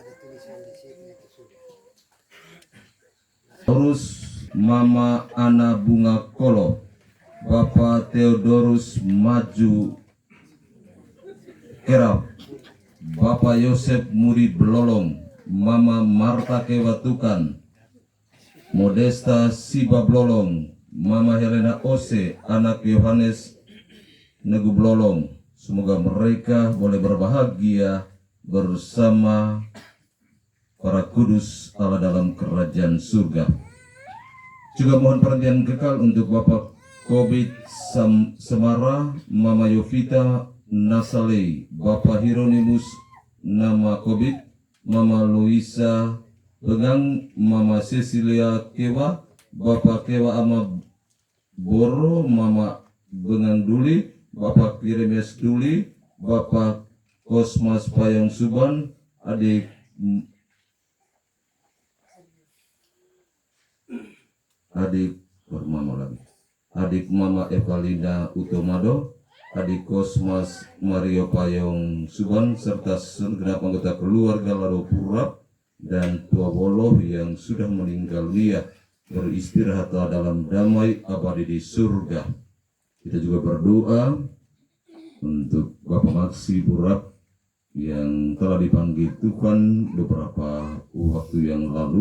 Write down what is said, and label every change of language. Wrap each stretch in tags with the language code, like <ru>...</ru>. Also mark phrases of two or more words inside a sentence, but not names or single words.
<id>Terus Mama Ana Bunga Kolo, Bapak Theodorus Maju Kerap, Bapak Yosef Muri Belolong, Mama Marta Kewatukan, Modesta Siba Belolong, Mama Helena Ose, anak Yohanes Negu Belolong. Semoga mereka boleh berbahagia bersama para kudus Allah dalam kerajaan surga. Juga mohon perhatian kekal untuk Bapak Kobit Semara, Mama Yovita Nasale, Bapak Hieronymus Nama Kobit, Mama Luisa Begang, Mama Cecilia Kewa, Bapak Kewa Ama Boro, Mama Bengang Duli, Bapak Kiremes Duli, Bapak Kosmas Payong Suban, adik Mama Evalina Utomado, adik Kosmas Mario Payong Suban, serta segenap anggota keluarga Lado Purap dan Tua Boloh yang sudah meninggal dunia, beristirahat dalam damai abadi di surga. Kita juga berdoa untuk Bapak Maksi Purap yang telah dipanggil Tuhan beberapa waktu yang lalu.</id>